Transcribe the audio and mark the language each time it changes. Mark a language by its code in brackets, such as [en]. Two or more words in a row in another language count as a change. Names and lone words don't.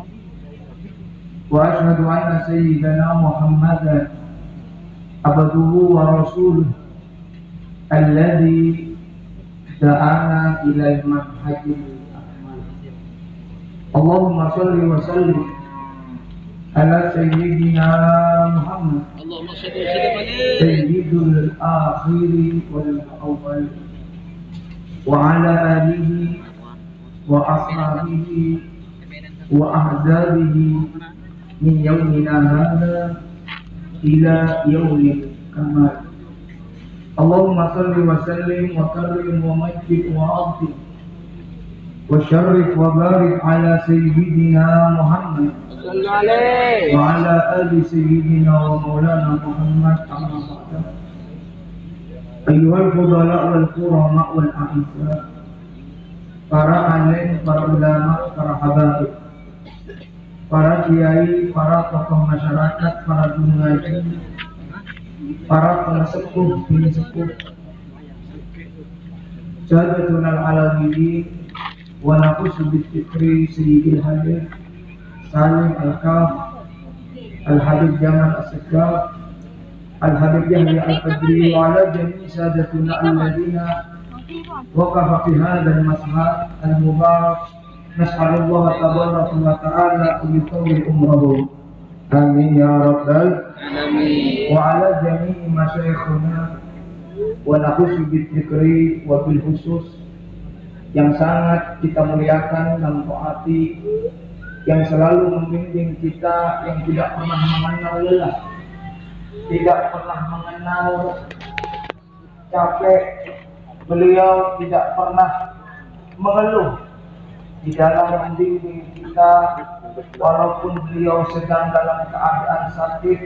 [ar] وأشهد أن سيدنا محمدا عبده ورسوله الذي دعانا إلى المنهج الأكمل. اللهم صل وسلم على سيدنا محمد سيد الآخر والأول وعلى آله وأصحابه وأحزابه من يومنا هذا إلى يوم الكمال. اللهم صل وسلم وكرم ومجد وعظم وشرف وبارك على سيدنا محمد وعلى آل سيدنا ومولانا محمد أما بعد. أيها الفضلاء والكرماء والأعزاء, [id] para alim, para ulama, para habaib, para kiai, para tokoh masyarakat, para guru ngaji, para pensepuh, bini sepuh, [ar] السادة العلويين ونخص بذكر سيدي الحاضر سالم الكاف الحبيب جمال السقاف الحبيب يحيى القادري وعلى جميع سادتنا الذين وقفوا في هذا المشهد المبارك. نسأل الله تبارك وتعالى أن يطول عمره. آمين يا رب العالمين. وعلى جميع مشايخنا ونخص بذكر وبالخصوص [id] yang sangat kita muliakan dan taati, yang selalu membimbing kita, yang tidak pernah mengenal lelah, tidak pernah mengenal capek. Beliau tidak pernah mengeluh di dalam membimbing kita, walaupun beliau sedang dalam keadaan sakit.